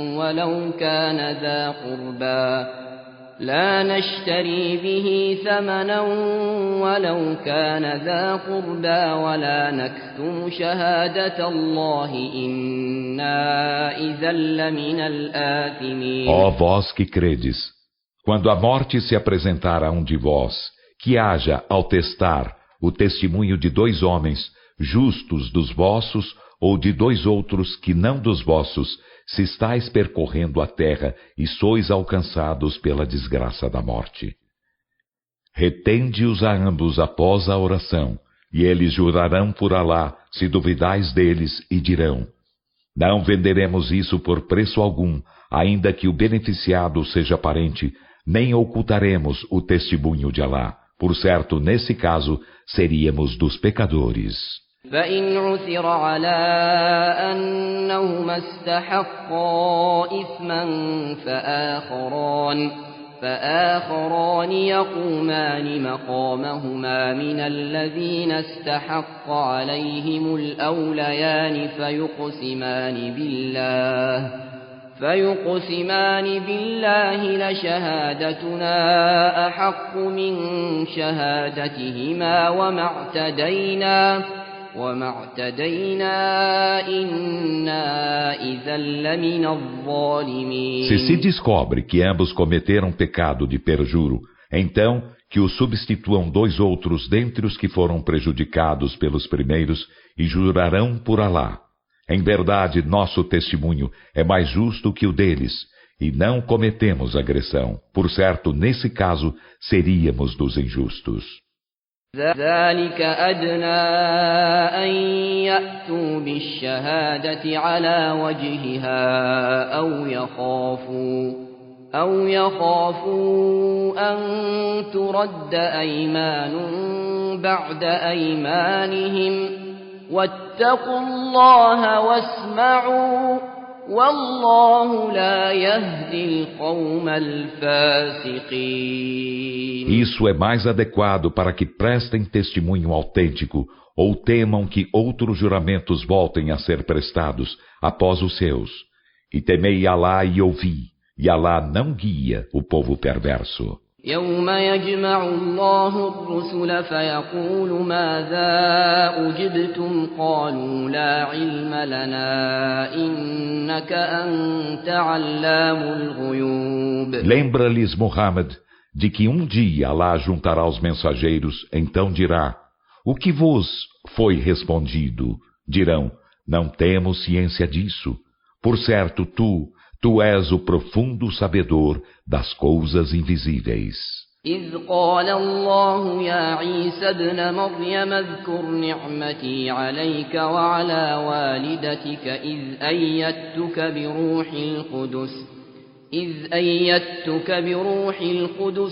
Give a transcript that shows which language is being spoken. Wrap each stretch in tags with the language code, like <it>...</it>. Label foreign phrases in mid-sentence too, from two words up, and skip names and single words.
<ar>ولو كان ذا قربى ولا نكتم شهادة الله إنا إذا لمن الآثمين.</ar> <pt>Ó vós que credes, quando a morte se apresentar a um de vós, que haja, ao testar, o testemunho de dois homens, justos dos vossos, ou de dois outros que não dos vossos, se estáis percorrendo a terra e sois alcançados pela desgraça da morte. Retende-os a ambos após a oração, e eles jurarão por Alá, se duvidais deles, e dirão: não venderemos isso por preço algum, ainda que o beneficiado seja parente, nem ocultaremos o testemunho de Alá. Por certo, nesse caso, seríamos dos pecadores.</pt> <ar>فإن عثر على أنهما استحقا إثما فآخران يقومان مقامهما من الذين استحق عليهم الأوليان فيقسمان بالله لشهادتنا أحق من شهادتهما وما اعتدينا إنا إذا لمن الظالمين.</ar> <pt>Se descobre que ambos cometeram pecado de perjuro, então que os substituam dois outros dentre os que foram prejudicados pelos primeiros e jurarão por Alá. Em verdade, nosso testemunho é mais justo que o deles, e não cometemos agressão. Por certo, nesse caso, seríamos dos injustos.</pt> <ar>ذلك أدنى أن يأتوا بالشهادة على وجهها أو يخافوا أن ترد أيمان بعد أيمانهم واتقوا الله واسمعوا والله لا يهدي القوم الفاسقين.</ar> <pt>Isso é mais adequado para que prestem testemunho autêntico ou temam que outros juramentos voltem a ser prestados após os seus. E temei Alá e ouvi, e Alá não guia o povo perverso.</pt> <ar>يوم يجمع الله الرسل فيقول ماذا أجبتم قالوا لا علم لنا إنك أنت علام الغيوب.</ar> <pt>Lembra-lhes, Muhammad, de que um dia Alá juntará os mensageiros, então dirá: o que vos foi respondido? Dirão: não temos ciência disso. Por certo, tu és o profundo sabedor das coisas invisíveis.</pt> <ar>إذ قال الله يا عيسى ابن مريم اذكر نعمتي عليك وعلى والدتك إذ أيدتك بروح القدس</ar>